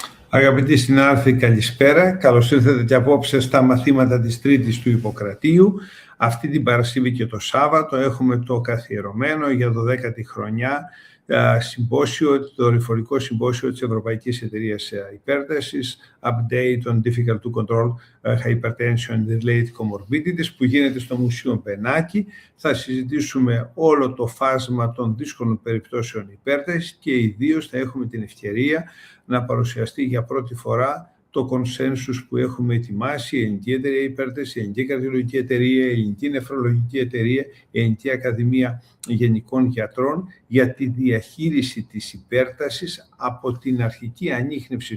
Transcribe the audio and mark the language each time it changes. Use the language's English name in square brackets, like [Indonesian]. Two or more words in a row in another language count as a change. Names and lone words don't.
[Greek] Αγαπητοί συνάδελφοι, καλησπέρα. Καλώς ήρθατε και απόψε στα μαθήματα της Τρίτης του Ιπποκρατίου. Αυτή την Παρασκευή και το Σάββατο έχουμε το καθιερωμένο για 12η χρονιά συμπόσιο, το δορυφορικό συμπόσιο της Ευρωπαϊκής Εταιρείας Υπέρτασης, Update on Difficult to Control Hypertension and Related Comorbidities, που γίνεται στο Μουσείο Μπενάκη. Θα συζητήσουμε όλο το φάσμα των δύσκολων περιπτώσεων υπέρτασης και ιδίως θα έχουμε την ευκαιρία να παρουσιαστεί για πρώτη φορά το consensus που έχουμε ετοιμάσει, η Ελληνική Εταιρεία Υπέρτασης, η Ελληνική Καρδιολογική Εταιρεία, η Ελληνική Νεφρολογική Εταιρεία, η Ελληνική Ακαδημία Γενικών Γιατρών για τη διαχείριση της υπέρτασης από την αρχική ανίχνευση